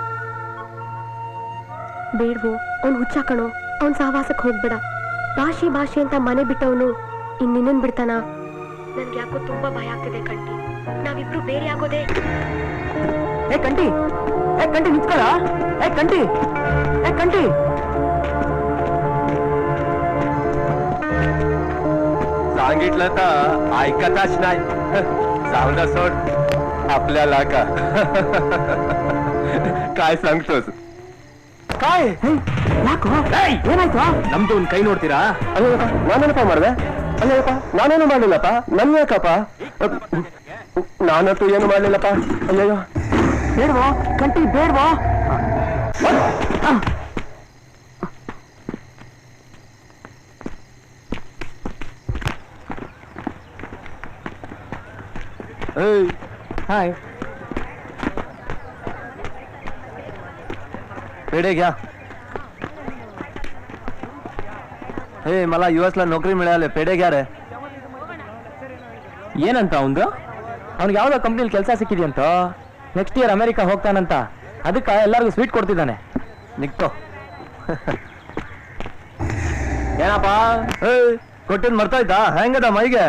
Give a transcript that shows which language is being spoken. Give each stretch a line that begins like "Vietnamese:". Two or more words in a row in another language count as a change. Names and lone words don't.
Kannada: ಬೇಡ್ವೋ, ಅವ್ನ್ ಹುಚ್ಚ ಕಣೋ, ಅವ್ನ್ ಸಹವಾಸಕ್ ಹೋಗ್ಬೇಡ. ಭಾಷೆ ಭಾಷೆ ಅಂತ ಮನೆ ಬಿಟ್ಟವನು ಇನ್ನಿನ್ನನ್ ಬಿಡ್ತಾನ? ನನ್ಗೆ ಯಾಕೋ ತುಂಬಾ ಭಯ ಆಗ್ತಿದೆ ಕಂಟಿ. ನಾವಿಬ್ರು ಬೇರೆ ಆಗೋದೆ. ಏ ಕಂಟಿ, ಏ ಕಂಟಿ ನಿಂತ್ಕೊಳ್ಳ. ಏ ಕಂಟಿ, ಏ ಕಂಟಿ.
Marathi: सांगितलं तर ऐकताच नाही. जाऊन द्या सोड आपल्याला का. काय सांगतोस?
Kannada: ಕಾಯ್ ಯಾಕೋ? ಏನಾಯ್ತು? ನಮ್ದು ಒಂದ್ ಕೈ ನೋಡ್ತೀರಾ? ಅಯ್ಯಪ್ಪ, ನಾನೇನಪ್ಪ ಮಾಡಿದೆ? ಅಯ್ಯಪ್ಪ, ನಾನೇನು ಮಾಡಲಿಲ್ಲಪ್ಪ. ನನ್ ಯಾಕಪ್ಪ? ನಾನಂತೂ ಏನು ಮಾಡಲಿಲ್ಲಪ್ಪ. ಅಯ್ಯಯ್ಯೋ, ಬೇಡ್ವೋ ಕಂಟಿ, ಬೇಡ್ವೋ.
Marathi: हाय, पेढे घ्या. हे मला US ला नोकरी मिळाली, पेढे घ्या रे.
Kannada: ಏನಂತ ಅವಂದು? ಅವ್ನಿಗೆ ಯಾವ್ದೋ ಕಂಪ್ನಿಲಿ ಕೆಲಸ ಸಿಕ್ಕಿದೆಯಂತ.
English: next year
Kannada: ಅಮೆರಿಕಾ ಹೋಗ್ತಾನಂತ. ಅದಕ್ಕೆ ಎಲ್ಲರಿಗೂ ಸ್ವೀಟ್ ಕೊಡ್ತಿದ್ದಾನೆ. ನಿಕ್ಕೋ. ಏನಪ್ಪ ಕೊಟ್ಟಿದ್ ಮರ್ತಾಯ್ತಾ? ಹೆಂಗದ ಮೈಗೆ?